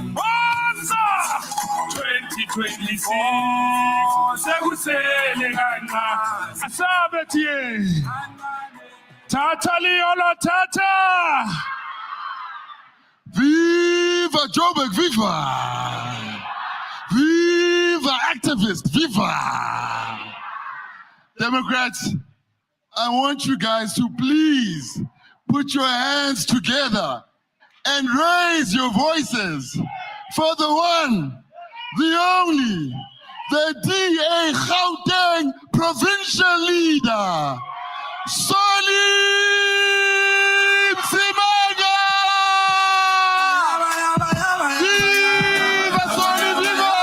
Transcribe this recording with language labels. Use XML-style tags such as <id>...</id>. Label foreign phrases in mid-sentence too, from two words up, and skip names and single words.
<en>2026. Tata Liolo Tata. Viva Joburg, viva! Viva activists, viva! Democrats, I want you guys to please put your hands together and raise your voices for the one, the only, the DA Gauteng provincial leader, Solim Simanga! Viva Solim, viva!</en>